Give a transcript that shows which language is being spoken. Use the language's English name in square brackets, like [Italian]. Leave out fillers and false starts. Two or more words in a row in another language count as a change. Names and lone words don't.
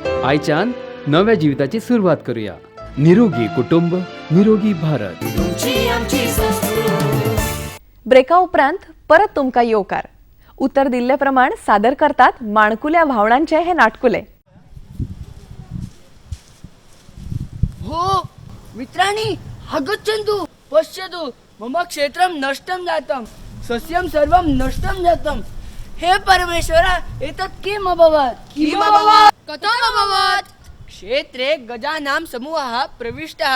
[Konkani] आयच्यान नव्या जिविताची सुरवात करूया. निरोगी कुटुंब, निरोगी भारत. तुमची आमची संस्कृती. ब्रेका उपरांत परत तुमकां येवकार. उतर दिल्ले प्रमाण सादर करतात माणकुल्या भावणांचे हे नाटकुले. [Sanskrit] हो मित्राणि आगच्छन्तु पश्यतु मम क्षेत्रं नष्टं जातं सस्यं सर्वं नष्टं जातं. हे परमेश्वर एतत् किम् अभवत्? कथम् अभवत्? क्षेत्रे गजानां समूहः प्रविष्टः.